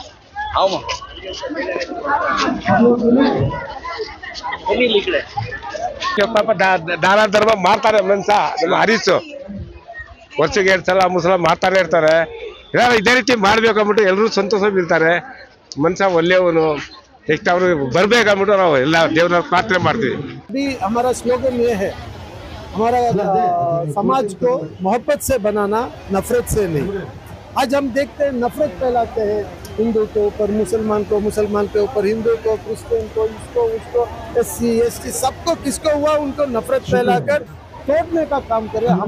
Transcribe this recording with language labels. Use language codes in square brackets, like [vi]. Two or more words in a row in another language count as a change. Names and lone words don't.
[kn] ಪಾಪ ದಾನ ಧರ್ಮ ಮಾಡ್ತಾರೆ ಮನ್ಸ. ನಮ್ಮ ಹರೀಶು ವರ್ಷಕ್ಕೆ 2 ಸಲ 3 ಸಲ ಮಾಡ್ತಾನೆ ಇರ್ತಾರೆ. ಇದೇ ರೀತಿ ಮಾಡ್ಬೇಕು ಅಂದ್ಬಿಟ್ಟು ಎಲ್ಲರೂ ಸಂತೋಷ ಬೀಳ್ತಾರೆ. ಮನ್ಸ ಒಳ್ಳೆಯವನು, ನೆಕ್ಸ್ಟ್ ಅವರು ಬರ್ಬೇಕಂದ್ಬಿಟ್ಟು ನಾವು ಎಲ್ಲ ದೇವ್ರನ್ನ ಪ್ರಾರ್ಥನೆ ಮಾಡ್ತೀವಿ. [hi] अभी हमारा स्लोगन ये है, हमारा समाज को मोहब्बत से बनाना, नफरत से नहीं। आज हम देखते हैं नफरत फैलाते हैं, हिंदू के ऊपर मुसलमान को, मुसलमान के ऊपर हिंदू को, क्रिश्चियन को, इसको उसको, [en] SC ST [hi] सबको किसको हुआ उनको नफरत फैलाकर तोड़ने का काम कर रहे हैं।